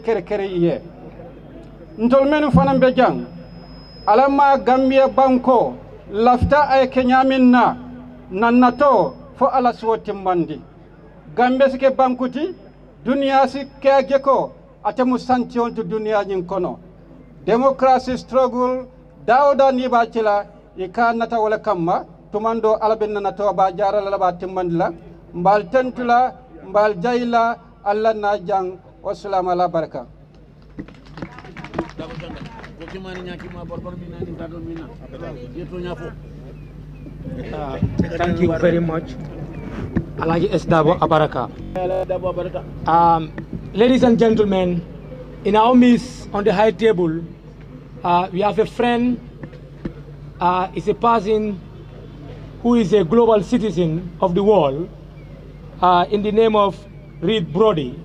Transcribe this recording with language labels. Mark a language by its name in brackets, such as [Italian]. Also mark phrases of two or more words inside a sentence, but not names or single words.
[Mandingo] kere iye ntol menu fanam be jang alama Gambia banko lafta ay kenyamin na nannato fo ala swoti mandi Gambia sike bankuti dunia sike ageko atemu santi on to dunia nyin kono [English] democracy struggle [Mandingo] dawda ni ba cila ikanata wala kamma tumando alaben na to ba jarala la ba timmandila mbal tentula mbal jayla alla na jang wassalamu ala baraka [English] thank you very much Alaji SW Abaraka. Ladies and gentlemen, in our midst on the high table we have a friend, is a person who is a global citizen of the world in the name of Reed Brody.